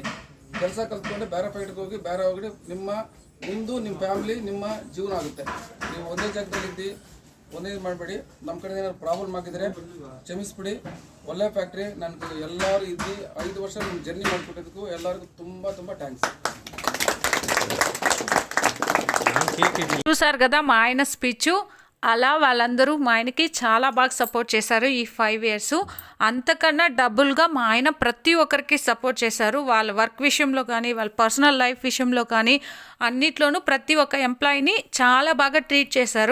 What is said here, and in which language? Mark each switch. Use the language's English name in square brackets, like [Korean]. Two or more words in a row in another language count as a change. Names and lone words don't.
[Kannada] ಕೆಲಸ ಕಲ್ತ್ಕೊಂಡು ಬೇರೆ ಫೈಟ್ಗೆ ಹೋಗಿ ಬೇರೆ ಹೋಗಿ ನಿಮ್ಮದು ನಿಮ್ಮ ಫ್ಯಾಮಿಲಿ ನಿಮ್ಮ ಜೀವನ ಆಗುತ್ತೆ. ನೀವು ಒಂದೇ ಜಾಗದಲ್ಲಿ ಒಂದೇ ಮಾಡಬೇಡಿ. ನಮ್ಮ ಕಡೆ ಏನಾದ್ರು ಪ್ರಾಬ್ಲಮ್ ಆಗಿದ್ರೆ ಕ್ಷಮಿಸ್ಬಿಡಿ. ಒಳ್ಳೆ ಫ್ಯಾಕ್ಟ್ರಿ ನನಗೆ ಎಲ್ಲರೂ 5 ವರ್ಷ ನಿಮ್ಮ ಜರ್ನಿ ಮಾಡಿಕೊಟ್ಟಿದ್ದಕ್ಕೂ ಎಲ್ಲರಿಗೂ ತುಂಬ ತುಂಬ థ్యాంక్స్. [Telugu] చూసారు కదా మా ఆయన స్పీచ్. అలా వాళ్ళందరూ మా ఆయనకి చాలా బాగా సపోర్ట్ చేశారు ఈ 5 years. అంతకన్నా డబుల్గా మా ఆయన ప్రతి ఒక్కరికి సపోర్ట్ చేశారు. వాళ్ళ వర్క్ విషయంలో కానీ వాళ్ళ [English] personal life [Telugu] విషయంలో కానీ అన్నిట్లోనూ ప్రతి ఒక్క ఎంప్లాయీని చాలా బాగా ట్రీట్ చేశారు.